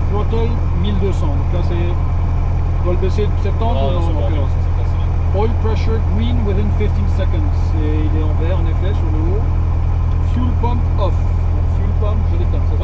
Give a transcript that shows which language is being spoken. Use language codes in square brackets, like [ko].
[fr] Throttle 1200. Donc là, c'est. Tu dois le baisser de 70 ou non? C'est facile. [en] Oil pressure green within 15 seconds. [fr] Et il est en vert en effet sur le haut. [en] Fuel pump off. [fr] Donc, fuel pump, je l'éteins, c'est ça?